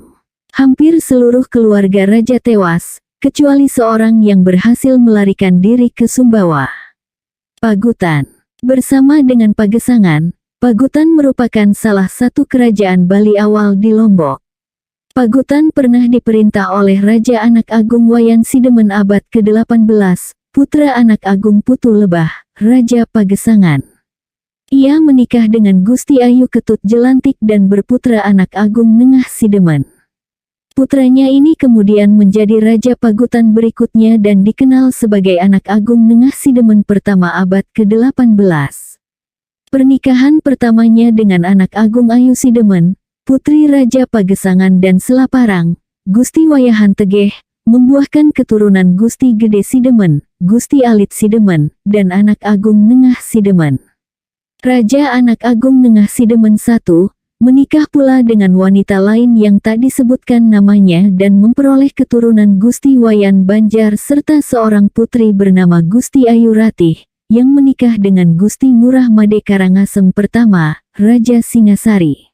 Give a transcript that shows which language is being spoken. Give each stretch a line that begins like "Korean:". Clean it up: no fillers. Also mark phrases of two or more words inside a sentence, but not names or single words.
Indonesian: Hampir seluruh keluarga raja tewas, kecuali seorang yang berhasil melarikan diri ke Sumbawa. Pagutan. Bersama dengan Pagesangan, Pagutan merupakan salah satu kerajaan Bali awal di Lombok. Pagutan pernah diperintah oleh Raja Anak Agung Wayan Sidemen abad ke-18, putra Anak Agung Putu Lebah, Raja Pagesangan. Ia menikah dengan Gusti Ayu Ketut Jelantik dan berputra Anak Agung Nengah Sidemen. Putranya ini kemudian menjadi Raja Pagutan berikutnya dan dikenal sebagai Anak Agung Nengah Sidemen pertama abad ke-18. Pernikahan pertamanya dengan Anak Agung Ayu Sidemen, putri Raja Pagesangan dan Selaparang, Gusti Wayahan Tegeh, membuahkan keturunan Gusti Gede Sidemen, Gusti Alit Sidemen, dan Anak Agung Nengah Sidemen. Raja Anak Agung Nengah Sidemen I, menikah pula dengan wanita lain yang tak disebutkan namanya dan memperoleh keturunan Gusti Wayan Banjar serta seorang putri bernama Gusti Ayu Ratih, yang menikah dengan Gusti Ngurah Made Karangasem pertama, Raja Singasari.